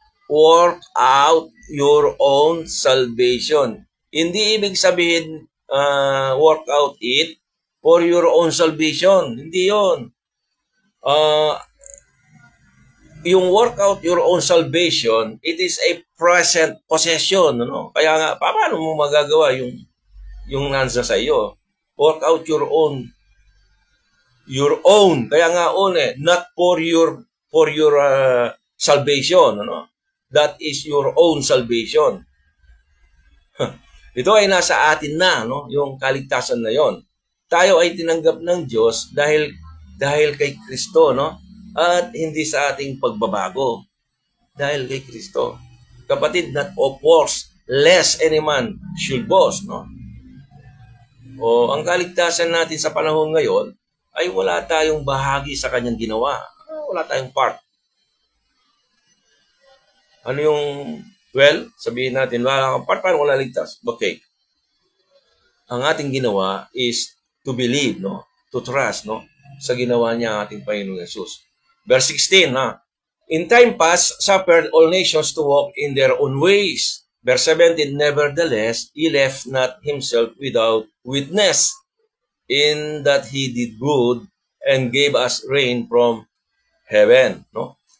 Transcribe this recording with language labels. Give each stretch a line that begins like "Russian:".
English: Work out your own salvation.
Filipino: Hindi ibig sabihin,
English: work out it for your own salvation.
Filipino: Hindi yun.
English: Yung work out your own salvation, it is a present possession, no?
Filipino: Kaya nga, paano mo magagawa yung nansa sa iyo?
English: Work out your own.
Filipino: Kaya nga,
English: not for for your salvation, ano? That is your own salvation.
Filipino: Ito ay nasa atin na, no? Yung kaligtasan na yon. Tayo ay tinanggap ng Diyos dahil kay Kristo, no? At hindi sa ating pagbabago. Dahil kay Kristo.
English: Kapatid, not of works, lest any man should boast, no?
Filipino: O ang kaligtasan natin sa panahon ngayon ay wala tayong bahagi sa kanyang ginawa. Wala tayong part. Ano yung, well, sabihin natin, wala kang part, paano wala ligtas? Okay. Ang ating ginawa
English: is to believe,
Filipino: no?
English: To trust, no?
Filipino: Sa ginawa niya ang ating Panginoong Yesus.
English: Verse 16, ha? In time past, suffered all nations to walk in their own ways. Verse 17, nevertheless, he left not himself without witness, in that he did good and gave us rain from heaven, no?